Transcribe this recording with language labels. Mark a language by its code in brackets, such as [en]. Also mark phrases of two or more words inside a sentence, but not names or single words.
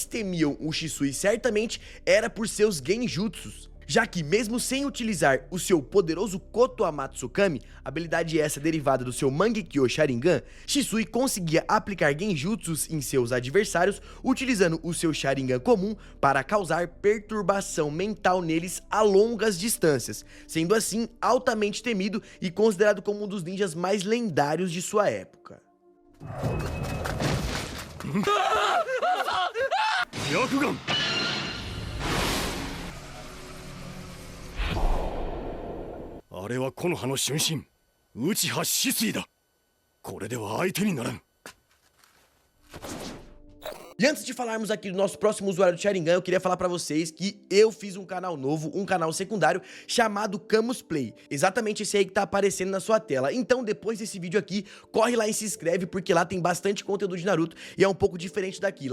[pt] temiam o Shisui certamente era por seus genjutsus, já que mesmo sem utilizar o seu poderoso Koto Amatsukami, habilidade essa derivada do seu Mangekyo Sharingan, Shisui conseguia aplicar genjutsus em seus adversários utilizando o seu Sharingan comum para causar perturbação mental neles a longas distâncias, sendo assim altamente temido e considerado como um dos ninjas mais lendários de sua época. [ja] あれは木の葉の春神内葉止水だ。これでは相手にならん。 [pt] E antes de falarmos aqui do nosso próximo usuário do Sharingan, eu queria falar pra vocês que eu fiz um canal novo, um canal secundário, chamado Camus Play. Exatamente esse aí que tá aparecendo na sua tela. Então, depois desse vídeo aqui, corre lá e se inscreve, porque lá tem bastante conteúdo de Naruto e é um pouco diferente daqui.